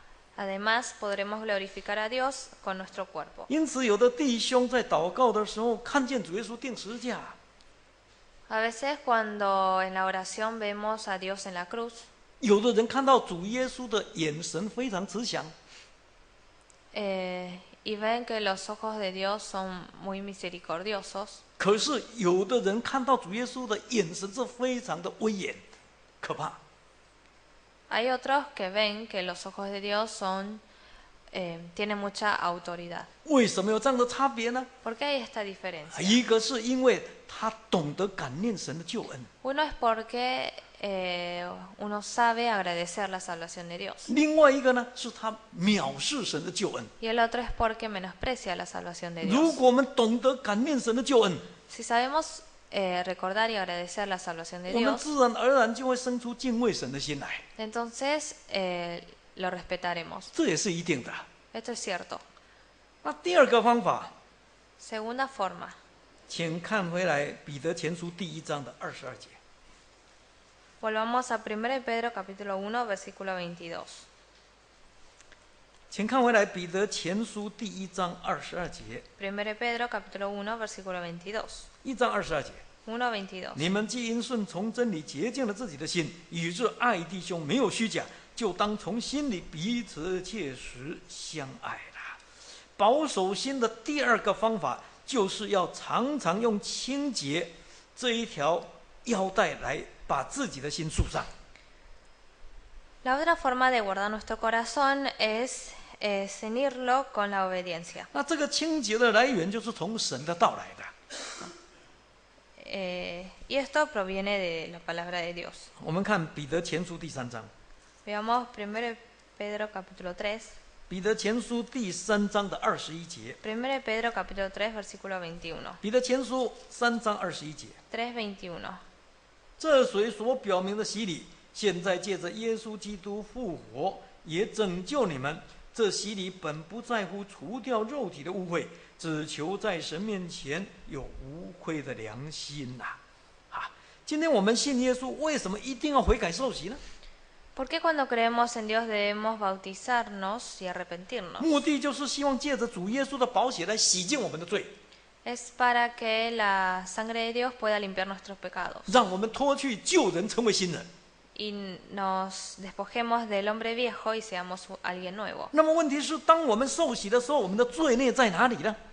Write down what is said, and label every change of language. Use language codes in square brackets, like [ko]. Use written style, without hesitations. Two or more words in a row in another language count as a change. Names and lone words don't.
[es] Además, podremos glorificar a Dios con nuestro cuerpo. [zh] 因此，有的弟兄在祷告的时候，看见主耶稣钉十字架， [es] A veces cuando en la oración vemos a Dios en la cruz, [zh] 有的人看到主耶稣的眼神非常慈祥， [es] y ven que los ojos de Dios son muy misericordiosos, [zh] 可是有的人看到主耶稣的眼神是非常的威严、可怕。 [es] hay otros que ven que los ojos de Dios tienen mucha autoridad. [zh] 为什么有这样的差别呢？ [es] ¿Por qué hay esta diferencia? [zh] 一个是因为他懂得感念神的救恩， [es] Uno es porque uno sabe agradecer la salvación de Dios. [zh] 另外一个呢是他藐视神的救恩。 [es] Y el otro es porque menosprecia la salvación de [zh] 如 [es] Dios. [zh] 果我们懂得感念神的救恩， [es] Si sabemos recordar y agradecer la salvación de [zh] 我们 [es] Dios, [zh] 自然而然就会生出敬畏神的心来， [es] entonces lo respetaremos. [zh] 这也是一定的。 [es] Esto es cierto. [zh] 那第二个方法， [es] Segunda forma. [zh] 请看回来彼得前书第1章的22节。 [es] Volvamos a 1 Pedro capítulo 1, versículo 22. [zh] 请看回来彼得前书第1章22节。 [es] 1 Pedro capítulo 1, versículo 22. [zh] 1 章22节。 [es] 1:22. [zh] 你们既因顺从真理洁净了自己的心，以致爱弟兄没有虚假，就当从心里彼此切实相爱了。保守心的第二个方法，就是要常常用清洁这一条腰带来把自己的心束上。 [es] La otra forma de guardar nuestro corazón es ceñirlo con la obediencia. [zh] 那这个清洁的来源，就是从神的道来的。 [es] Y esto proviene de la palabra de Dios. [zh] 我们看彼得前书第3章。 [es] Veamos 1 Pedro capítulo 3. [zh] 彼得前书第3章的21节。 [es] 1 Pedro capítulo 3, versículo 21. [zh] 彼得前书3章21节。 [es] 3:21. [zh] 这水所表明的洗礼，现在借着耶稣基督复活，也拯救你们。这洗礼本不在乎除掉肉体的污秽，只求在神面前有无愧的良心呐！今天我们信耶稣，为什么一定要悔改受洗呢？ [es] ¿Por qué cuando creemos en Dios debemos bautizarnos y arrepentirnos? [zh] 目的就是希望借着主耶稣的宝血来洗净我们的罪， [es] Es para que la sangre de Dios pueda limpiar nuestros pecados [zh] 让我们脱去旧人，成为新人。 [es] y nos despojemos del hombre viejo y seamos alguien nuevo. [zh] 那么问题是，当我们受洗的时候，我们的罪孽在哪里呢？